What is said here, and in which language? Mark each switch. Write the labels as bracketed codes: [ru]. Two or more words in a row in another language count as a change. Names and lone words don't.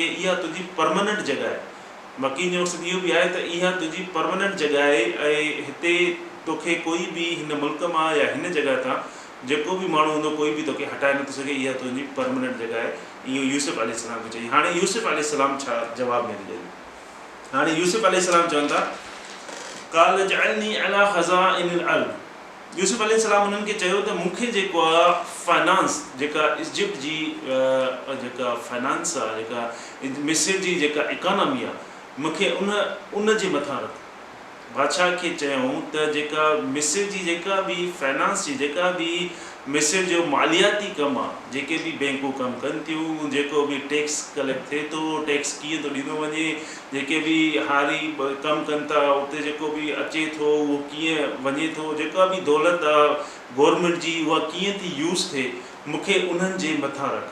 [sd] इहा तुंहिंजी परमानेंट जॻह आहे। मकीन जो मक़सदु इहो बि आहे त इहा तुंहिंजी परमानेंट जॻह आहे ऐं हिते तोखे कोई बि हिन मुल्क मां या हिन जॻह तां जेको बि माण्हू हूंदो कोई बि तोखे हटाए नथो सघे। इहा तुंहिंजी परमानेंट जॻह आहे। इहो यूसुफ अलैहिस्सलाम खे चई। हाणे यूसुफ अलैहिस्सलाम छा जवाबु में ॾिए? हाणे यूसुफ अलैहिस्सलाम चवनि था [ar] قال اجعلني على خزائن الأرض. [sd] यूसुफ अलैहिस्सलाम उन्हनि खे चयो त मूंखे जेको आहे फाइनांस, जेका इजिप्ट जी जेका फाइनांस आहे, जेका मिस्र जी जेका इकॉनमी आहे, मूंखे उन जे मथां रख। बादशाह खे चयूं त जेका मिस्र जी जेका बि फाइनांस जी जेका बि मिस्र जो मालियाती कमु आहे, जेके बि बैंकूं कमु कनि थियूं, जेको बि [en] tax collect [sd] थिए थो, टैक्स कीअं थो ॾिनो वञे, जेके बि हारी कमु कनि था उते जेको बि अचे थो उहो कीअं वञे थो, जेका बि दौलत आहे गवर्नमेंट जी उहा कीअं थी यूज़ थिए, मूंखे उन्हनि जे मथां रख।